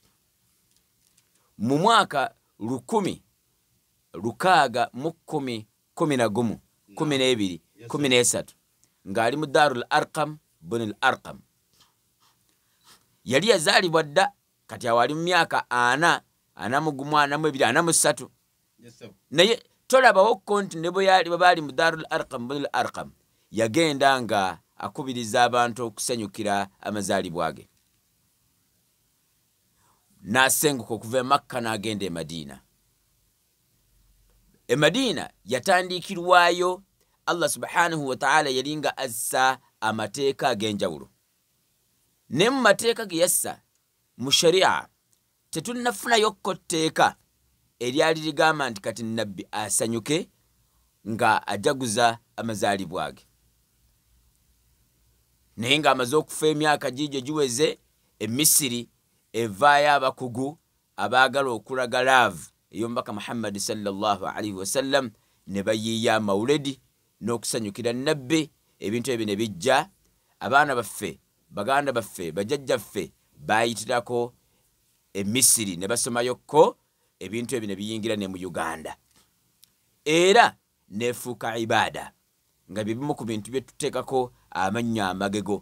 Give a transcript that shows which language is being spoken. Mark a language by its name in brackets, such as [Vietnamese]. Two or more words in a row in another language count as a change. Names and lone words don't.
[Ganda] Mu mwaka 1613 ng'ali mu Darul Arqam bin al Arqam yali yazaalibwa dda kati awali mu myaka 4 naye tolabawo konti ne bwe yali baali mu Darul Arqam bin al Arqam yagenda nga akubiriza abantu okusanyukira amazaalibwa ge. N'asenguka okuva e Makka n'agenda e Madina. E Madina yatandikirwayo [Arabic] الله سبحانه وتعالى [Ganda] yalinga assa amateeka ag'enjawulo. Ne mu mateeka ge yassa mu sharia tetunnafunayo ko tteeka eryali ligamba nti kati nabbi asanyuke nga ajaguza amazaalibwa ge. Naye ng'amaze okufa emyaka gijo giweze, e Misiri evaayo abakugu abaagala okulaga laavu ey'omubaka Muhammad [Arabic] صلى الله عليه وسلم [Ganda] ne bayiiya amawuledi n'okusanyukira nabbi. Ebintu ebyo ne bijja, abaana baffe, baganda baffe, bajjajjaffe baayitirako e Misiri ne basomayokko, ebintu ebyo ne biyingira ne mu Uganda era nefuuka ibaada nga bibimu ku bintu bye tuteekako amannya amagego.